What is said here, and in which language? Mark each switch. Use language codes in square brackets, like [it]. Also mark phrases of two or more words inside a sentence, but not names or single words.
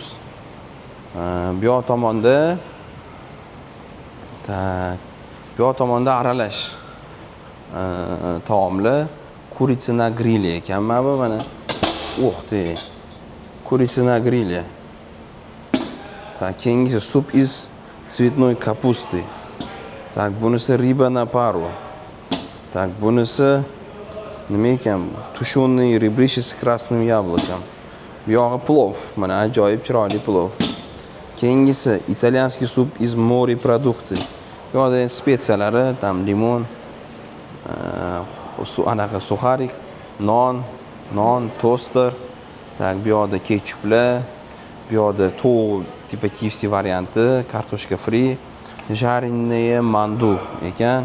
[uz] Bu yoq tomonda aralash taomlar, [ru] курица на гриле [uz] ekan mana. [ru] Курица на гриле. Так, keyingisi sup из цветной капусты. Так, bunisi рыба на пару. Так, [uz] bunisi nima ekan? [ru] Тушеные ребрышки с красным яблоком. [uz] Bu yog'i plov. Mana ajoyib chiroyli plov. [ru] Keyingisi итальянский суп из морепродукты. [uz] Bu yoqda spetsiyalari, tam limon, anaqa suxarik, non, toster. Так, bu yoqda ketchuplar, bu yoqda to'q tipa KFC varianti, kartoshka free, [ru] жареные mandu [uz] ekan.